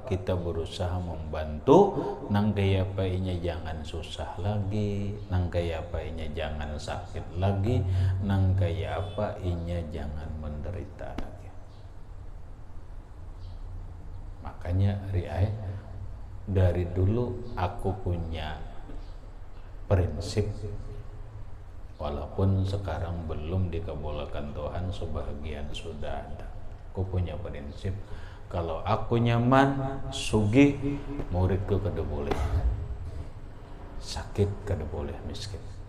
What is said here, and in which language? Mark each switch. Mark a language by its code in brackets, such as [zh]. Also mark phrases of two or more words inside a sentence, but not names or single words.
[bjn] Kita berusaha membantu. Nang kaya apa inya jangan susah lagi, nang kaya apa inya jangan sakit lagi, nang kaya apa inya jangan menderita lagi. Makanya riai, [id] dari dulu aku punya prinsip, walaupun sekarang belum dikabulkan Tuhan, sebahagian sudah ada. [bjn] Aku punya prinsip, kalau aku nyaman, sugih, muridku kada boleh sakit, kada boleh miskin.